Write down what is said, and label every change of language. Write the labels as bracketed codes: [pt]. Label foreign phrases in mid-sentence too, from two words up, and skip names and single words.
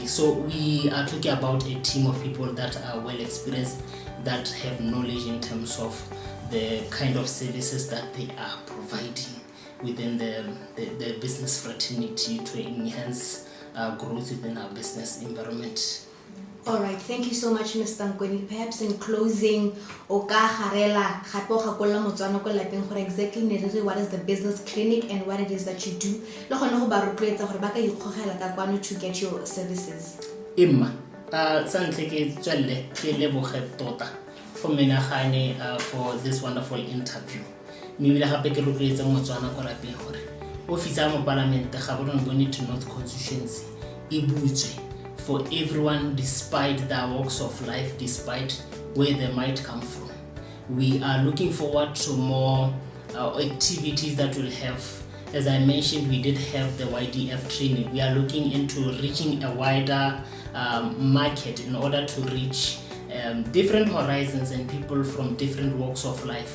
[en] So we are talking about a team of people that are well experienced, that have knowledge in terms of the kind of services that they are providing within the business fraternity to enhance growth within our business environment. All right, thank you so much, Mr. Nkoni. Perhaps in closing, [tn] o ka garela gape o gakolola Motswana ko lapeng gore [en] exactly what is the business clinic and what it is that you do. [tn] Le gone go ba rotloetsa gore ba ka ikgogela ka kwano [en] to get your services. [tn] Emma, sa ntle ke tswelle ke leboge tota go menagane [en] for this wonderful interview. [tn] Mme gape ke rotloetsa Motswana ko lapeng gore office ya mo parliament ga bona bone [en] to North constituency [tn] e butswe [en] for everyone, despite their walks of life, despite where they might come from. We are looking forward to more activities that will have. As I mentioned, we did have the YDF training. We are looking into reaching a wider market in order to reach different horizons and people from different walks of life.